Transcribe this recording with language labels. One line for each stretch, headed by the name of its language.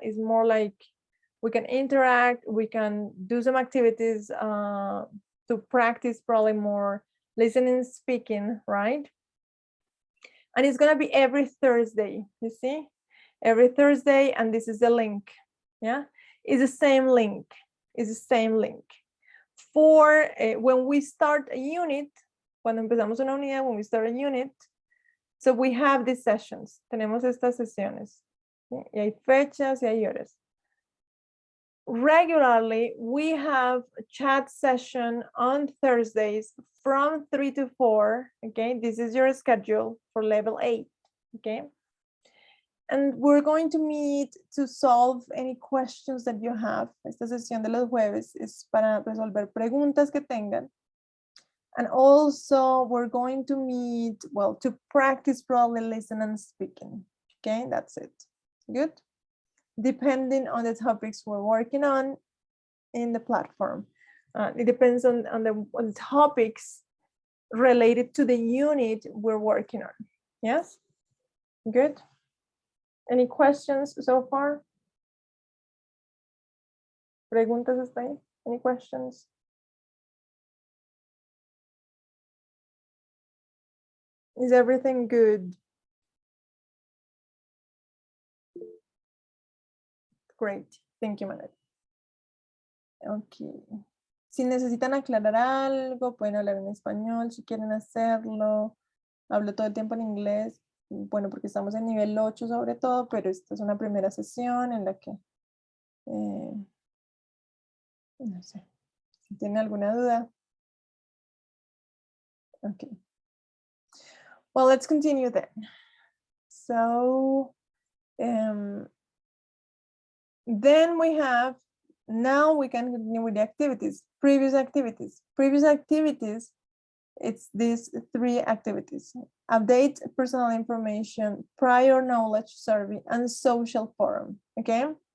English: It's more like we can interact, we can do some activities to practice probably more listening, speaking, right? And it's gonna be every Thursday, you see? Every Thursday, and this is the link, yeah? It's the same link, it's the same link. For when we start a unit,
Spanish: cuando empezamos una unidad,
English: when we start a unit, so we have these sessions,
Spanish: tenemos estas sesiones, ¿sí? Y hay fechas y hay horas.
English: Regularly, we have a chat session on Thursdays from 3 to 4, okay? This is your schedule for level 8, okay? And we're going to meet to solve any questions that you have.
Spanish: Esta sesión de los jueves es para resolver preguntas que tengan.
English: And also we're going to meet, well, to practice probably listening and speaking, okay? That's it, good? Depending on the topics we're working on in the platform. It depends on the topics related to the unit we're working on. Yes? Good. Any questions so far?
Spanish: ¿Preguntas hasta ahí?
English: Any questions? Is everything good? Great. Thank you, Manuel. Ok.
Spanish: Si necesitan aclarar algo, pueden hablar en español si quieren hacerlo. Hablo todo el tiempo en inglés. Bueno, porque estamos en nivel 8 sobre todo, pero esta es una primera sesión en la que, no sé, si tienen alguna duda.
English: Okay. Well, let's continue then. So, then we have, now we can continue with the activities, previous activities. Previous activities, it's these 3 activities: update personal information, prior knowledge survey, and social forum, okay?